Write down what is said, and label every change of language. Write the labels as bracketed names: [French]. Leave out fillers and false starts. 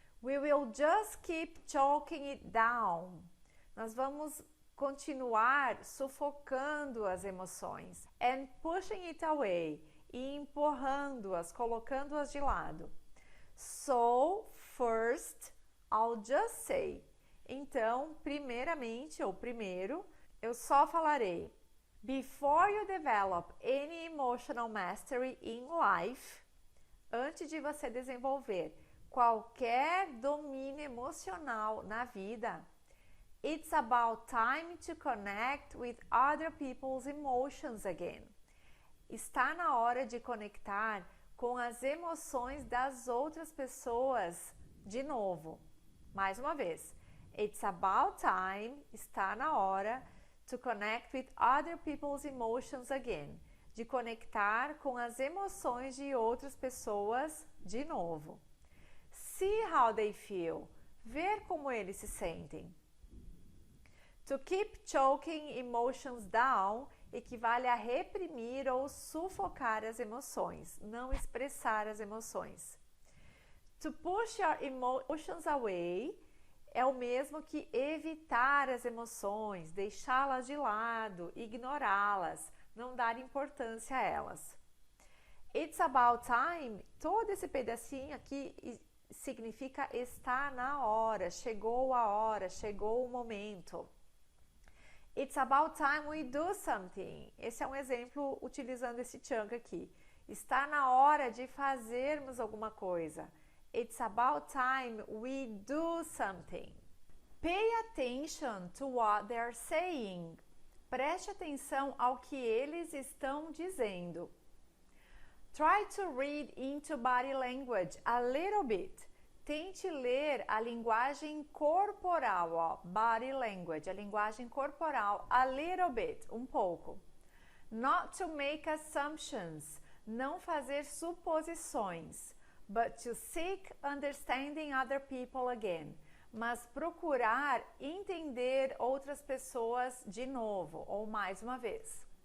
[English] We will just keep choking it down. [Portuguese] Nós vamos continuar sufocando as emoções. [English] And pushing it away. [Portuguese] E empurrando-as, colocando-as de lado. [English] So, first, I'll just say. [Portuguese] Então, primeiramente, ou primeiro, eu só falarei. [English] Before you develop any emotional mastery in life, [Portuguese] antes de você desenvolver qualquer domínio emocional na vida, [English] it's about time to connect with other people's emotions again. [Portuguese] Está na hora de conectar com as emoções das outras pessoas de novo. Mais uma vez. [English] It's about time, [Portuguese] está na hora, [English] to connect with other people's emotions again. [Portuguese] De conectar com as emoções de outras pessoas de novo. [English] See how they feel. [Portuguese] Ver como eles se sentem. [English] To keep choking emotions down [Portuguese] equivale a reprimir ou sufocar as emoções, não expressar as emoções. [English] To push your emotions away [Portuguese] é o mesmo que evitar as emoções, deixá-las de lado, ignorá-las, não dar importância a elas. [English] It's about time, [Portuguese] todo esse pedacinho aqui significa está na hora, chegou a hora, chegou o momento. [English] It's about time we do something. [Portuguese] Esse é um exemplo utilizando esse chunk aqui. Está na hora de fazermos alguma coisa. [English] It's about time we do something. Pay attention to what they're saying. [Portuguese] Preste atenção ao que eles estão dizendo. [English] Try to read into body language a little bit. [Portuguese] Tente ler a linguagem corporal, ó, [English] body language, [Portuguese] a linguagem corporal, [English] a little bit, [Portuguese] um pouco. [English] Not to make assumptions, [Portuguese] não fazer suposições, [English] but to seek understanding other people again, [Portuguese] mas procurar entender outras pessoas de novo, ou mais uma vez.